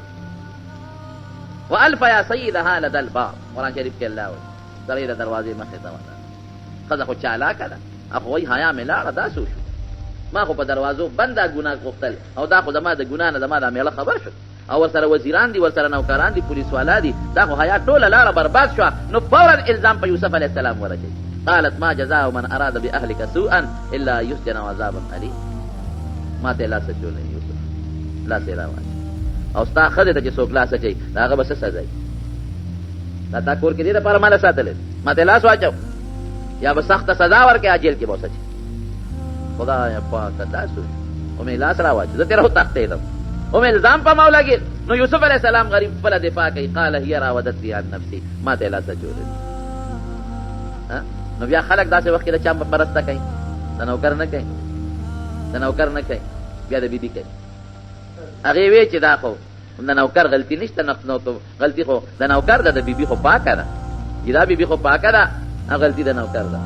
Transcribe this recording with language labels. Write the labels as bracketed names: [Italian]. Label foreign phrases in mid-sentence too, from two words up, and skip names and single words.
[Arabic] والف یا سیدها لدى الباب، [Pashto] قرآن شریف کې الله وایي سړی د دروازې مخې ته ولاړ، ښځه خو چالاکه ده، خو وایي حیا مې لاړه دا څه وشو، ما خو په دروازو بند دا ګناه غوښتل او دا خو زما د ګناه نه زما دا میړه خبر شو او ورسره وزیران دي ورسره نوکران دي پولیس والا دي، دا خو حیا ټوله لاړه برباد شوه. نو فورا الزام په یوسف [Arabic] علیه السلام [Pashto] ورچوي، [Arabic] قالت ما جزاء من اراد باهلك سوءا الا يسجن عذابا الیم، [Pashto] ما ته لاس اچولی یوسف لاس یې راواچوي او ستا ښځې ته چې څوک لاس اچوي د هغه به څه سزا وي، دا تا کور کې دې دپاره ما له ساتلی ما ته لاس واچو یا به سخته سزا ورکړې یا جیل کې به وسچي. خدایه پاکه دا څه او مې لاس راواچو زه تېره وتښتېدم او مې الزام په ما ولګېد. نو یوسف [Arabic] علیه السلام [Pashto] غریب خپله دفاع کوي، [Arabic] قال هي راودتني عن نفسي، [Pashto] ما ته یې لاس اچولی. نو بیا خلک داسې وخت کې د چا مرسته کوي، د نوکر نه کوي، د نوکر نه کوي، بیا د بیبي کوي. هغې وی چې دا خو د نوکر غلطي نشته، غلطي خو د نوکر ده، د بیبي خو پاکه ده، چې دا بیبي خو پاکه ده، غلطي د نوکر ده.